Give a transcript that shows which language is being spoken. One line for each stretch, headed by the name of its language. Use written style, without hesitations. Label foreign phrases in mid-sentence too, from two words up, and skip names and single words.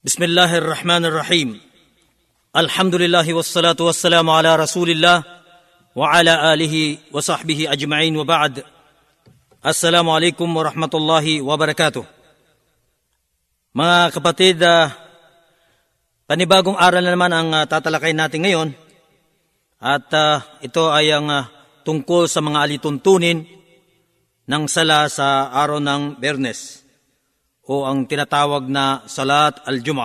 Arabic: بسم الله الرحمن الرحيم. الحمد لله والصلاة والسلام على رسول الله وعلى آله وصحبه أجمعين وبعد. السلام عليكم ورحمة الله وبركاته.
Filipino: Mga kapatid, panibagong aral na naman ang tatalakay natin ngayon. At ito ay ang tungkol sa mga alituntunin ng sala sa araw ng Biyernes, o ang tinatawag na
Arabic: صلاة الجمعة.